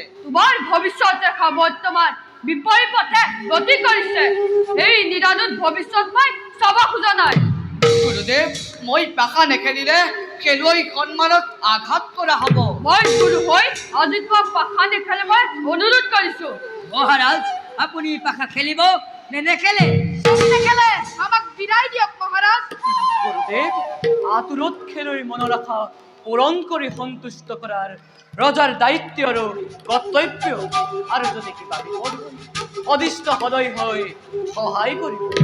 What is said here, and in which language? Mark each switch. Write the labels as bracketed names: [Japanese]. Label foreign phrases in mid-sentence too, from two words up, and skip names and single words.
[Assamese] তোমাৰ ভৱিষ্যত ৰেখা বৰ্তমান বিপৰীত পথে গতি কৰিছে। এই নিদানুত ভৱিষ্যত মই চাব খোজা নাই। গুৰুদেৱ মই পাখা নেখেলিলে খেলুৱৈ সন্মানক আঘাত কৰা হ'ব। মই গুৰু হৈ আজি তোমাক পাখা নেখেলিবলৈ অনুৰোধ কৰিছো। মহারাজ, আপনি পাখা খেলিব নে নেখেলে? নেখেলে আমাক বিদায় দিয়ক মহাৰাজ। গুরুদেব আতুরত খেলুৱৈৰ মনৰ আশা পূৰণ কৰি সন্তুষ্ট কৰাৰ ৰজাৰ দায়িত্ব আৰু কৰ্তব্য। আৰু যদি কিবা বিপদ হয় অদিষ্ট সদয় হৈ সহায় কৰিব।